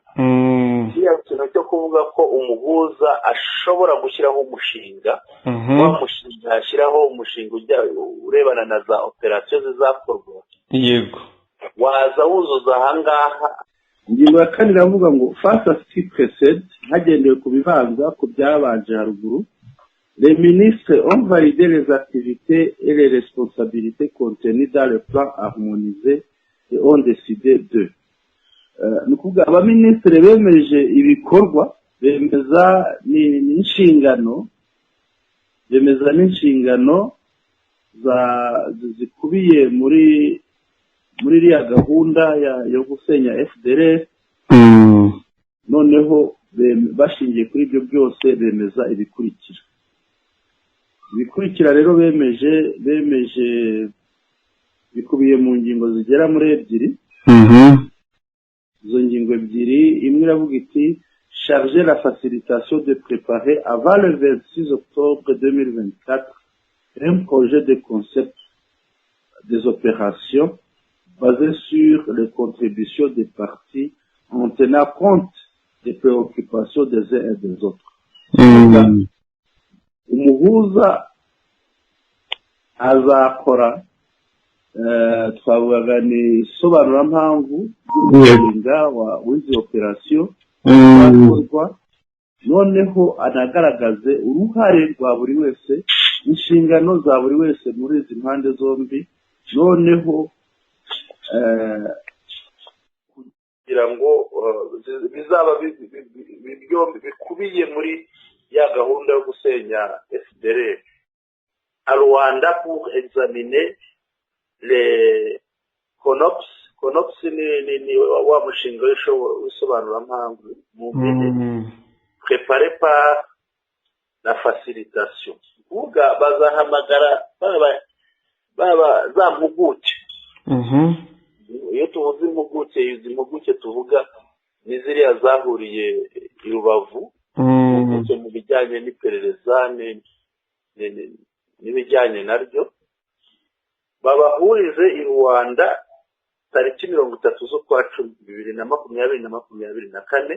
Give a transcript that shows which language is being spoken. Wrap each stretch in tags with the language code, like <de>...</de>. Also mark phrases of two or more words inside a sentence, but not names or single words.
<rw>Kiriya kintu cyo kuvuga ko umuhuza ashobora gushyiraho umushinga, wa mushinga ashyiraho umushinga urebana na za operasiyo zizakorwa. Yego. Waza wuzuza ahangaha. Ingingo ya 4 iravuga ngo</rw> <fr>face à ce qui précède,</fr> <rw>hagendewe ku bibanza ku byabanje haruguru,</rw> <fr>les ministres ont validé les activités et les responsabilités contenues dans le plan harmonisé et ont décidé de</fr> <rw>nukuvuga abaminisitiri bemeje ibikorwa, bemeza n'inshingano zikubiye muri iriya gahunda yo gusenya FDLR. Noneho bashingiye kuri ibyo byose bemeza ibikurikira rero bemeje bikubiye mu ngingo zigera muri 2. Izo ngingo 2, imwe iravuga iti</rw> <fr>charger la facilitation de préparer avant le 26 octobre 2024 un projet de concept des opérations basé sur les contributions des parties en tenant compte des préoccupations des uns et des autres.</fr> <rw>Umuhuza azakora twavuga ni sobanura mpamvu y'umushinga w'izi operasiyo zakorwa, noneho anagaragaze uruhare rwa buri wese, inshingano za buri wese muri izi mpande zombi, noneho kugira ngo bizaba byombi bikubiye muri ya gahunda yo gusenya FDLR.</rw> <fr>À Rwanda pour examiner les CONOPS</fr> <rw>ni wa mushinga w'isobanura mpamvu mu mpine</rw> <fr>préparé par la facilitation.</fr> <rw>Kuvuga bazahamagara baba za mpuguke. Iyo tuvuze impuguke, izi mpuguke tuvuga ni ziriya zahuriye i Rubavu mu bijyanye n'iperereza n'ibijyanye naryo, babahurize i Rwanda tariki 30/10/2024</rw>